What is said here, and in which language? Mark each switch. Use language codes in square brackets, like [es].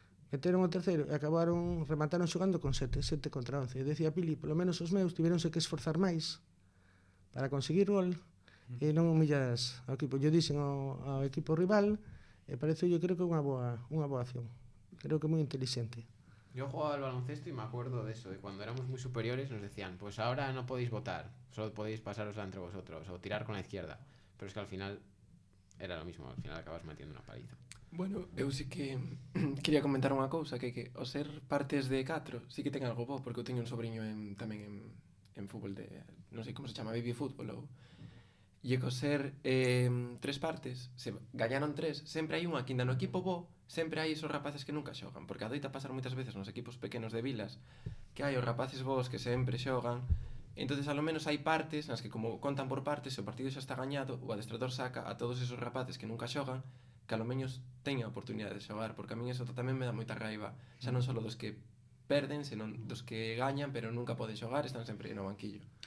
[gl] Meteron o terceiro e remataron xogando con 7 contra 11. E decía Pili, polo menos os meus tiveronse que esforzar máis para conseguir gol e non humillas ao equipo. Yo dixen ao equipo rival e parece, yo creo que é unha boa acción. Creo que é moi inteligente. [es] Yo jugaba al baloncesto y me acuerdo de eso, de cuando éramos muy superiores nos decían, pues ahora no podéis votar, solo podéis pasárosla entre vosotros o tirar con la izquierda. Pero es que al final era lo mismo, al final acabas metiendo una paliza. [gl] Bueno, eu sí que quería comentar unha cousa, que o ser partes de 4 sí que ten algo bo, porque eu teño un sobrinho tamén en fútbol de, non sei como se chama, baby fútbol ou... E co ser 3 partes, se gañaron 3, sempre hai unha quinda no equipo bo, sempre hai esos rapaces que nunca xogan, porque adoita pasar moitas veces nos equipos pequenos de vilas que hai os rapaces bons que sempre xogan, entonces a lo menos hai partes nas que como contan por partes, se o partido xa está gañado, o adestrador saca a todos esos rapaces que nunca xogan, que a lo menos teña a oportunidade de xogar, porque a min eso tamén me dá moita raiva, xa non só dos que perden, senón dos que gañan pero nunca poden xogar, están sempre no banquillo.